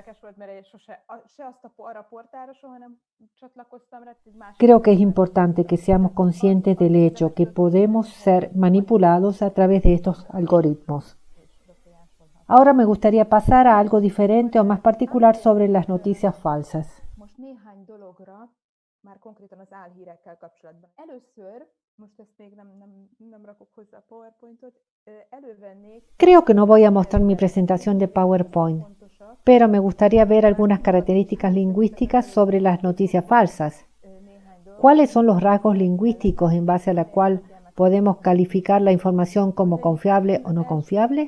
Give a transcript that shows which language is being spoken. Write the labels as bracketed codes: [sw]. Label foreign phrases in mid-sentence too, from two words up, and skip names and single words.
[es] Creo que es importante que seamos conscientes del hecho que podemos ser manipulados a través de estos algoritmos. Ahora me gustaría pasar a algo diferente o más particular sobre las noticias falsas. [hu] már konkrétan az álhírekkel kapcsolatban. Először, most ezt még nem rakok hozzá a PowerPointot, elővennék... [es] Creo que no voy a mostrar mi presentación de PowerPoint, pero me gustaría ver algunas características lingüísticas sobre las noticias falsas. ¿Cuáles son los rasgos lingüísticos en base a la cual podemos calificar la información como confiable o no confiable?